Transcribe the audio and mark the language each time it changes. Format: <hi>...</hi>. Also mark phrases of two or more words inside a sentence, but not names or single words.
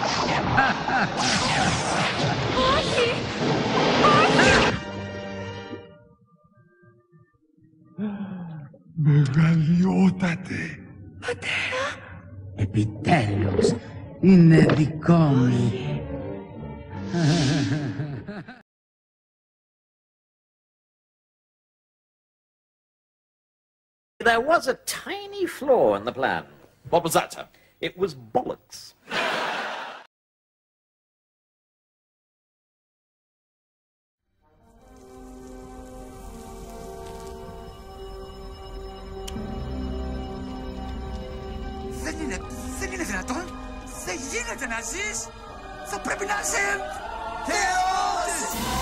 <el>Όχι, όχι. Μεγαλειότατε. Πατέρα. Επιτέλους, είναι δικό μου.</el> <en>There was a tiny flaw in the plan. What was that, sir? It was bollocks.</en> <el>Δεν είναι δυνατόν. Δεν γίνεται να ζεις. Θα πρέπει να είσαι Θεός.</el>